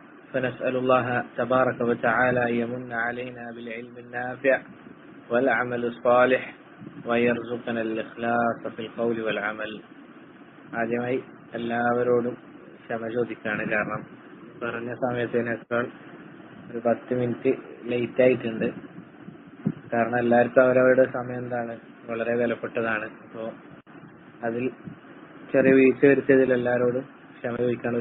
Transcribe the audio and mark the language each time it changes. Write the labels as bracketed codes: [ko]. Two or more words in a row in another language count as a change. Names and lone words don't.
[ar] فنسأل الله تبارك وتعالى أن يمن علينا بالعلم النافع والعمل الصالح ويرزقنا الإخلاص في القول والعمل. [ml] ആദ്യമായി എല്ലാവരോടും ക്ഷമ ചോദിക്കുകയാണ്. കാരണം പറഞ്ഞ സമയത്തിനേക്കാൾ ഒരു 10 [en] minute late [ml] ആയിട്ടുണ്ട്. കാരണം എല്ലാവർക്കും അവരവരുടെ സമയം വളരെ വിലപ്പെട്ടതാണ്. അപ്പോൾ അതിൽ ചെറിയ വീഴ്ച വരുത്തിയതിൽ എല്ലാവരോടും ക്ഷമ ചോദിക്കാണ്.